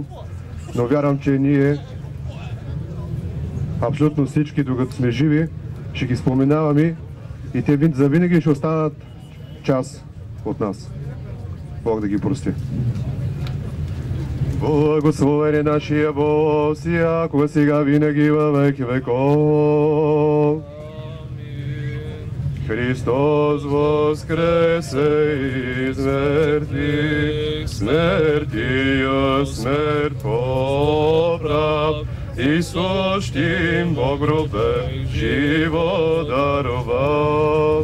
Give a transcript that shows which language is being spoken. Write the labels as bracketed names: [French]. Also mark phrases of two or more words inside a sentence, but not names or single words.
[Bulgarian] Но вярвам, че ние абсолютно всички, докато сме живи, ще ги споменаваме и те завинаги ще останат част от нас. Бог да ги прости. Благословен е нашия Бог, всякога сега винаги във веки веков. [Church Slavic] Христос воскресе из мертвых, смертью смерть поправ, и сущим во гробе живот даровал.